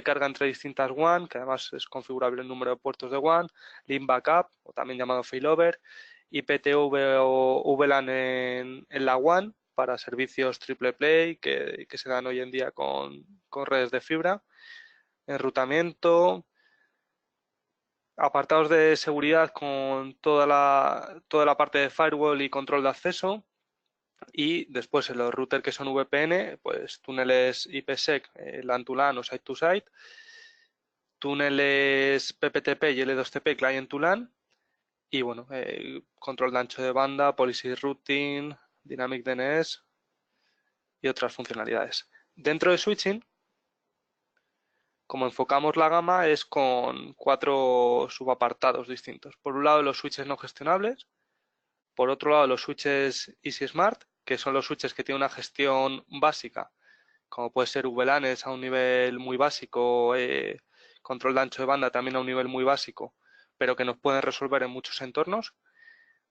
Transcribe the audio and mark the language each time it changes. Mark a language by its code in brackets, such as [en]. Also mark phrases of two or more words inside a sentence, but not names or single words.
[es] carga entre distintas WAN, que además es configurable el número de puertos de WAN, [en] link backup, [es] o también llamado failover, IPTV o VLAN en la WAN para servicios [en] triple play [es] que se dan hoy en día con redes de fibra, enrutamiento, apartados de seguridad con toda la parte de firewall y control de acceso. Y después en los routers que son VPN, pues túneles IPsec, [en] LAN to LAN [es] o [en] Site to Site, [es] túneles PPTP y L2TP, [en] Client to LAN, [es] y bueno, control de ancho de banda, [en] policy routing, dynamic DNS [es] y otras funcionalidades. Dentro de switching, como enfocamos la gama es con 4 subapartados distintos. Por un lado, los switches no gestionables. Por otro lado, los switches Easy Smart, que son los switches que tienen una gestión básica, como puede ser VLANs a un nivel muy básico, control de ancho de banda también a un nivel muy básico, pero que nos pueden resolver en muchos entornos.